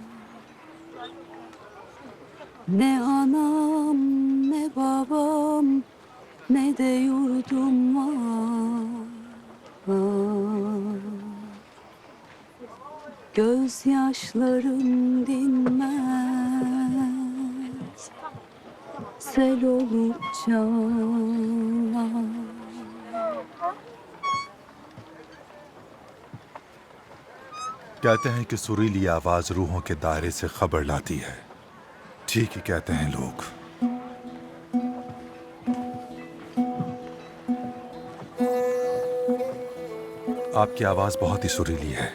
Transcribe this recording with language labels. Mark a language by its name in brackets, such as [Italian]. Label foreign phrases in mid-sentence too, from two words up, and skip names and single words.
[Turkish] Ne anam ne babam ne de yurdum var. Gözyaşlarım dinmez sel olup çağlar. [Hindi] कहते हैं कि सुरीली आवाज रूहों के दायरे से खबर लाती है। ठीक ही कहते हैं लोग। आपकी आवाज बहुत ही सुरीली है।